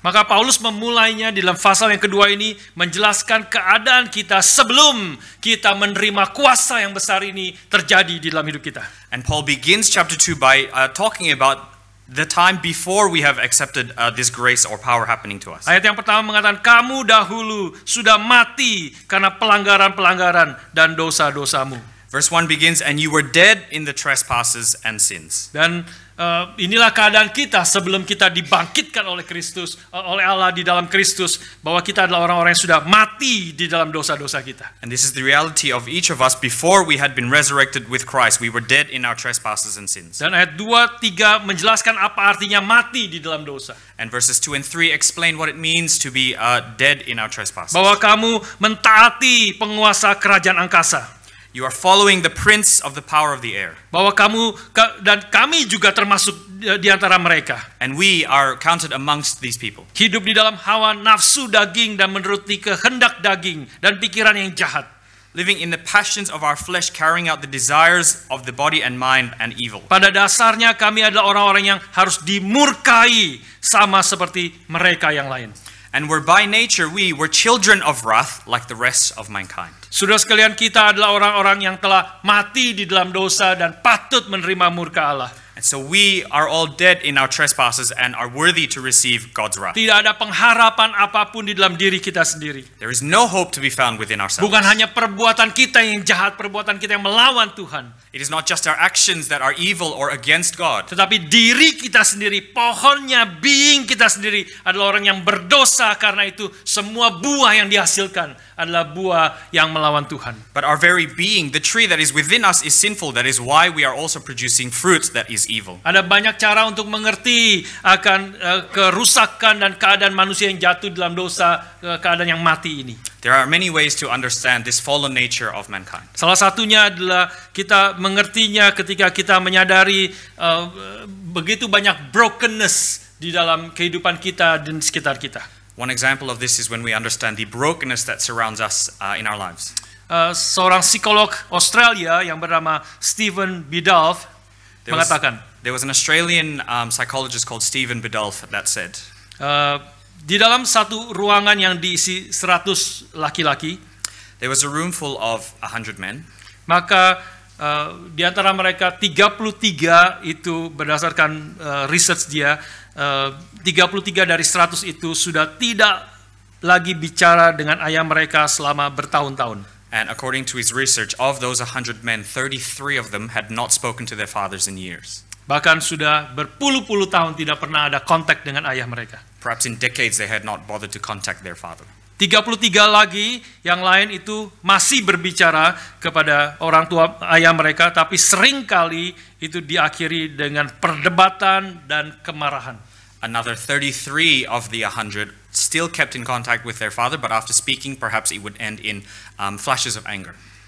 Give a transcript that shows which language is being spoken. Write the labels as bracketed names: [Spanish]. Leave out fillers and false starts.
[Indonesian] Maka Paulus memulainya di dalam pasal yang kedua ini menjelaskan keadaan kita sebelum kita menerima kuasa yang besar ini terjadi di dalam hidup kita. [English] And Paul begins chapter 2 by talking about the time before we have accepted this grace or power happening to us. [Indonesian] Ayat yang pertama mengatakan, kamu dahulu sudah mati karena pelanggaran-pelanggaran dan dosa-dosamu. [English] Verse 1 begins, and you were dead in the trespasses and sins. [Indonesian] Dan inilah keadaan kita sebelum kita dibangkitkan oleh Kristus, oleh Allah di dalam Kristus, bahwa kita adalah orang-orang yang sudah mati di dalam dosa-dosa kita. [English] And this is the reality of each of us before we had been resurrected with Christ. We were dead in our trespasses and sins. [Indonesian] Dan ayat 2-3 menjelaskan apa artinya mati di dalam dosa. [English] And verses 2 and 3 explain what it means to be dead in our trespasses. [Indonesian] Bahwa kamu mentaati penguasa kerajaan angkasa. [English] You are following the prince of the power of the air. [Indonesian] Bahwa kamu dan kami juga termasuk di antara mereka. [English] And we are counted amongst these people. [Indonesian] Hidup di dalam hawa nafsu daging dan menuruti kehendak daging dan pikiran yang jahat. [English] Living in the passions of our flesh, carrying out the desires of the body and mind and evil. [Indonesian] Pada dasarnya kami adalah orang-orang yang harus dimurkai sama seperti mereka yang lain. [English] And we're by nature, we were children of wrath like the rest of mankind. [Indonesian] Saudara sekalian, kita adalah orang-orang yang telah mati di dalam dosa dan patut menerima murka Allah. [English] And so we are all dead in our trespasses and are worthy to receive God's wrath. [Indonesian] Tidak ada pengharapan apapun di dalam diri kita sendiri. [English] There is no hope to be found within ourselves. [Indonesian] Bukan hanya perbuatan kita yang jahat, perbuatan kita yang melawan Tuhan. [English] It is not just our actions that are evil or against God. [Indonesian] Tetapi diri kita sendiri, pohonnya, being kita sendiri adalah orang yang berdosa. Karena itu semua buah yang dihasilkan adalah buah yang melawan Tuhan. [English] But our very being, the tree that is within us is sinful. That is why we are also producing fruit that is evil. [Indonesian] Ada banyak cara untuk mengerti akan kerusakan dan keadaan manusia yang jatuh dalam dosa, keadaan yang mati ini. [English] There are many ways to understand this fallen nature of mankind. [Indonesian] Salah satunya adalah kita mengertinya ketika kita menyadari begitu banyak brokenness di dalam kehidupan kita dan sekitar kita. [English] One example of this is when we understand the brokenness that surrounds us in our lives. [Indonesian] Seorang psikolog Australia yang bernama Stephen Biddulph mengatakan, [English] There was an Australian psychologist called Stephen Biddulph that said, [Indonesian] di dalam satu ruangan yang diisi 100 laki-laki, [English] there was a room full of 100 men, [Indonesian] maka di antara mereka 33 itu berdasarkan research dia, 33 dari 100 itu sudah tidak lagi bicara dengan ayah mereka selama bertahun-tahun. [English] and according to his research, of those 100 men, 33 of them had not spoken to their fathers in years. [Indonesian] Bahkan sudah berpuluh-puluh tahun tidak pernah ada kontak dengan ayah mereka. [English] Perhaps in decades they had not bothered to contact their father. [Indonesian] 33 lagi yang lain itu masih berbicara kepada orang tua ayah mereka, tapi seringkali itu diakhiri dengan perdebatan dan kemarahan. [English] Another 33 of the 100 still kept in contact with their father, but after speaking, perhaps it would end in flashes of anger.